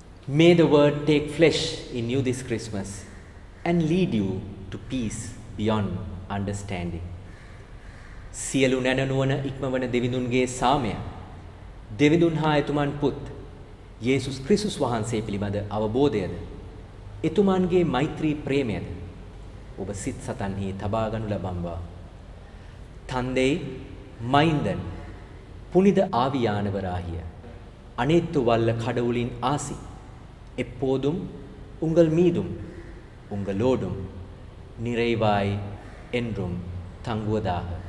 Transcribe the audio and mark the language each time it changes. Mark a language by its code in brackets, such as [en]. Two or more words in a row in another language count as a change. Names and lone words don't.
[en] May the word take flesh in you this Christmas and lead you to peace beyond understanding. [si] සියලු නැනනුවන ඉක්මවන දෙවිඳුන්ගේ සාමය දෙවිඳුන් හා එතුමන් පුත් යේසුස් ක්‍රිස්තුස් වහන්සේ පිළිබඳ අවබෝධයද එතුමන්ගේ මෛත්‍රී ප්‍රේමයද ඔබ සිත් සතන්හි තබා ගනු ලබම්වා. [ta] தந்தை மைந்தன் புனித ஆவியானவராகிய அனைத்து வல்ல கடவுளின் ஆசி எப்போதும் உங்கள் மீதும் உங்களோடும் நிறைவாய் என்றும் தங்குவதாக.